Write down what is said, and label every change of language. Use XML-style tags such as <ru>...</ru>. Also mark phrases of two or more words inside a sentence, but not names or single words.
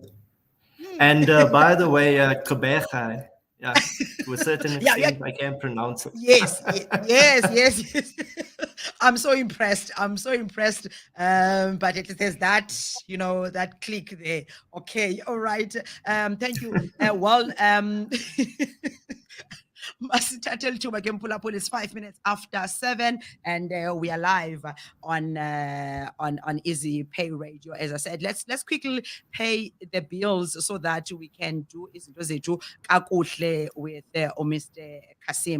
<en>And by the way, Gqeberha, yeah, to a certain extent, I can pronounce it. Yes. I'm so impressed. But there's that, that click there. Okay, all right. Thank you.</en> <xh>Masithathe lithuba ke mphulaphula,</xh> <en>it's 5 minutes after 7, and we are live on Easy Pay Radio. As I said, let's quickly pay the bills so that we can do</en> <xh>izinto zethu kakuhle</xh> <en>with Mr Cassim.</en>